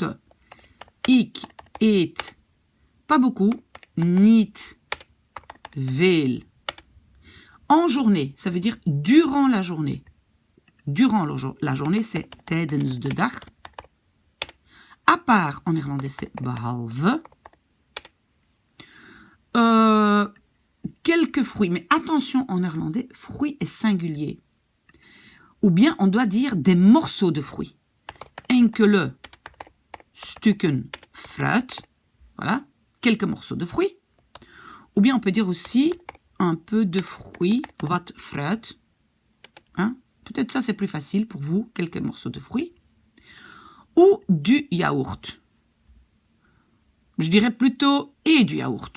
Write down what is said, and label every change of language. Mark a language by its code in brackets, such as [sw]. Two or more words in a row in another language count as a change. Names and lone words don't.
[nl] Ik eet [fr] pas beaucoup, [nl] niet veel. [fr] En journée, ça veut dire durant la journée. Durant la journée, c'est [nl] tijdens de dag. [fr] À part, en néerlandais, c'est behalve. Quelques fruits, mais attention en néerlandais, fruit est singulier. Ou bien on doit dire des morceaux de fruits. [nl] Enkele stukken fruit. [fr] Voilà, quelques morceaux de fruits. Ou bien on peut dire aussi un peu de fruits, [nl] wat fruit. [fr] Hein? Peut-être ça c'est plus facile pour vous, quelques morceaux de fruits. Ou du yaourt. Je dirais plutôt et du yaourt.